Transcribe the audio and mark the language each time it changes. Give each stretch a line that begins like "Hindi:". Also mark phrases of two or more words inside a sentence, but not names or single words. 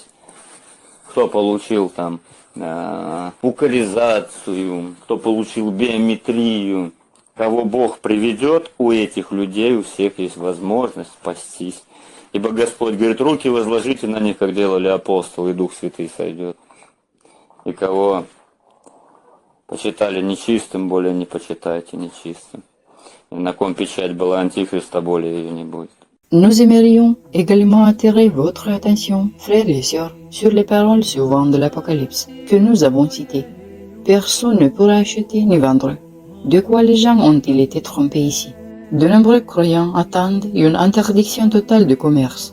Russian: Кто получил там укализацию, кто получил биометрию, кого Бог приведет, у этих людей у всех есть возможность спастись. Ибо Господь говорит, руки возложите на них, как делали апостолы, и Дух Святый сойдет. И кого почитали нечистым, более не почитайте нечистым. И на ком печать была Антихриста, более ее не будет.
French: Nous aimerions également attirer votre attention, frères et sœurs, sur les paroles suivantes de l'Apocalypse que nous avons citées. Personne ne pourra acheter ni vendre. De quoi les gens ont-ils été trompés ici? De nombreux croyants attendent une interdiction totale de commerce.